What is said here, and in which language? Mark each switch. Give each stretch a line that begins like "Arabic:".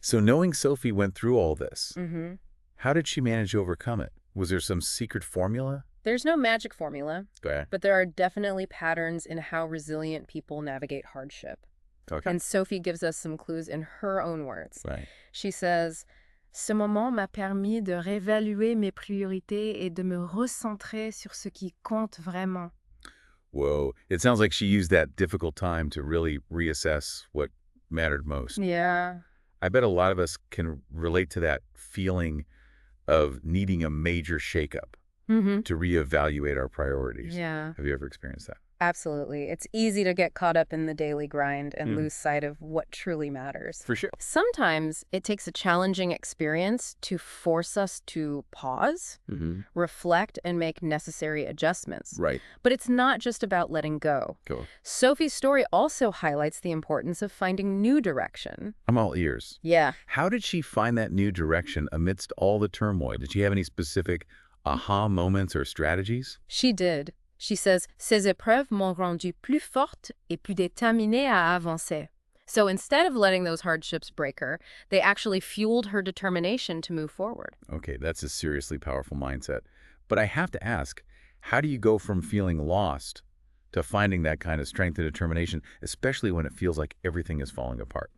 English: So knowing Sophie went through all this, Mm-hmm. how did she manage to overcome it? Was there some secret formula? There's no magic formula, Okay. but there are definitely patterns in how resilient people navigate hardship. Okay. And Sophie gives us some clues in her own words. Right. She says,
French: Ce moment m'a permis de réévaluer mes priorités et de me recentrer sur ce qui compte vraiment.
English: Whoa. It sounds like she used that difficult time to really reassess what mattered most. Yeah. I bet a lot of us can relate to that feeling of needing a major shakeup Mm-hmm. to reevaluate our priorities. Yeah, Have you ever experienced that? absolutely. It's easy to get caught up in the daily grind and Mm. lose sight of what truly matters. For sure. Sometimes it takes a challenging experience to force us to pause, Mm-hmm. reflect, and make necessary adjustments. Right. But it's not just about letting go. Go. Sophie's story also highlights the importance of finding new direction. I'm all ears. Yeah. How did she find that new direction amidst all the turmoil? Did she have any specific aha moments or strategies? She did. She says,
French: Ces épreuves m'ont rendue plus forte et plus déterminée à avancer.
English: So instead of letting those hardships break her, they actually fueled her determination to move forward. Okay, that's a seriously powerful mindset. But I have to ask, how do you go from feeling lost to finding that kind of strength and determination, especially when it feels like everything is falling apart?